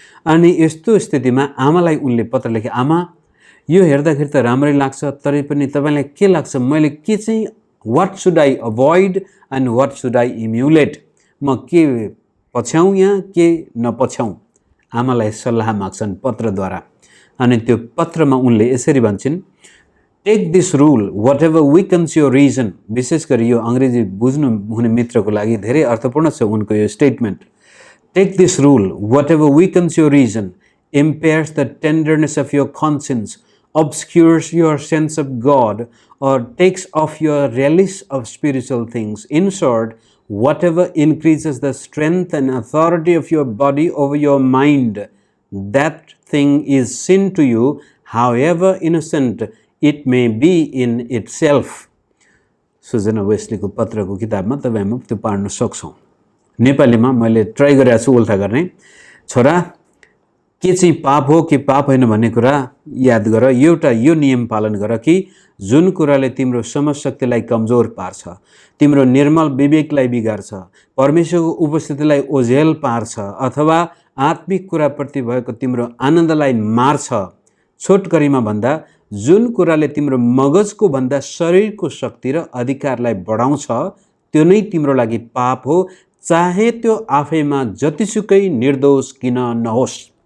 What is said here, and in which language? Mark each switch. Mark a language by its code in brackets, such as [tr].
[ne] अनि यस्तो स्थितिमा आमालाई उनले पत्र लेखे, आमा यो हेर्दाखेरि त राम्रै लाग्छ, तरै पनि तपाईलाई के लाग्छ, मैले के चाहिँ [en] what should I avoid and what should I emulate, [ne] म के पछ्याउँ या के नपछ्याउँ, आमालाई सल्लाह माग्छन् पत्रद्वारा। अनि त्यो पत्रमा उनले यसरी भन्छन्, [en] Take this rule whatever weakens your reason. [ne] विशेष गरी यो अङ्ग्रेजी बुझ्नु हुने मित्रको लागि धेरै अर्थपूर्ण छ उनको यो statement. [en] Take this rule whatever weakens your reason, impairs the tenderness of your conscience, obscures your sense of God, or takes off your relish of spiritual things. In short, whatever increases the strength and authority of your body over your mind, that thing is sin to you, however innocent it may be in itself. [ne] Sujana वेस्लीको पत्रको किताबमा तपाईँ त्यो पढ्न सक्छौँ। नेपालीमा मैले try गरेको छु उल्था गर्ने। छोरा, के चाहिँ पाप हो के पाप होइन भन्ने कुरा याद गर। एउटा यो नियम पालन गर कि जुन कुराले तिम्रो समझशक्तिलाई कमजोर पार्छ, तिम्रो निर्मल विवेकलाई बिगार्छ, परमेश्वरको उपस्थितिलाई ओझेल पार्छ अथवा आत्मिक कुराप्रति भएको तिम्रो आनन्दलाई मार्छ, छोटकरीमा भन्दा जुन कुराले तिम्रो मगजको भन्दा शरीरको शक्ति र अधिकारलाई बढाउँछ त्यो नै तिम्रो लागि पाप हो, चाहे त्यो आफैमा जतिसुकै निर्दोष किन नहोस्।